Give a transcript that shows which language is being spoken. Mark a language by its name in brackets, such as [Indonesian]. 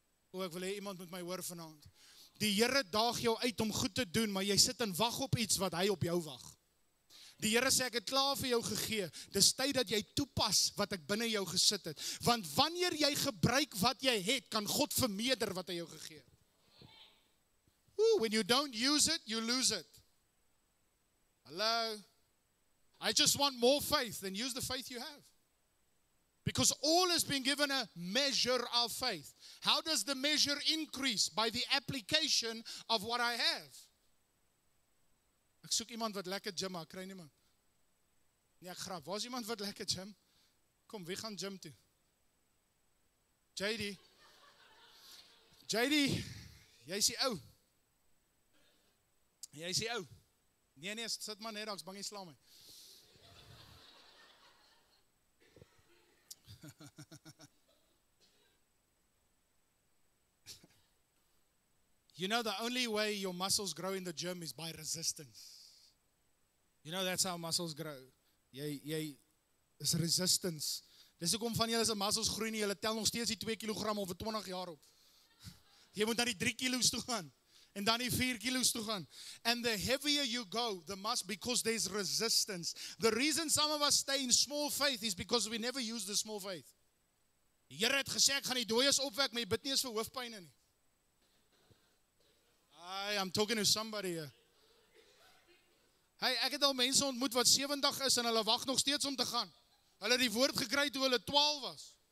[Afrikaans] O, ek wil hê iemand moet my hoor vanaand. Die Here daag jou uit om goed te doen, maar jy sit en wag op iets wat hy op jou wag. Die Here sê, ek het klaar vir jou gegee. Dis tyd dat jy toepas wat ek binne jou gesit het. Want wanneer jy gebruik wat jy het, kan God vermeerder wat hy jou gegee het. [English] When you don't use it, you lose it. Hello? I just want more faith, then use the faith you have. Because all has been given a measure of faith. How does the measure increase? By the application of what I have. [Afrikaans] Ek soek iemand wat lekker gym, maar ek kry niemand. Nee, ek grap. Waar is iemand wat lekker gym? Kom, wie gaan gym toe? JD, jy is die ou. Jy is die ou. Nee, sit maar net, ek's bang jy slaan my. [English] You know, the only way your muscles grow in the gym is by resistance. You know, that's how muscles grow. [Afrikaans] Jy is resistance. Dis hoekom van julle se muscles groei nie, julle tel nog steeds die 2 kilogram over 20 jaar op. Jy moet na die 3 kilos toe gaan. En dan die 4 kilos toe gaan. [English] And the heavier you go, the must, because there's resistance. The reason some of us stay in small faith is because we never use the small faith. [Afrikaans] Die Here het gesê, ek gaan die dooies opwek, maar jy bid nie eens vir hoofpyne nie. [English] I'm talking to somebody here. [Afrikaans] Hey, ek het al mense ontmoet wat 70 is en hulle wag nog steeds om te gaan. Hulle het die woord gekry toe hulle 12 was.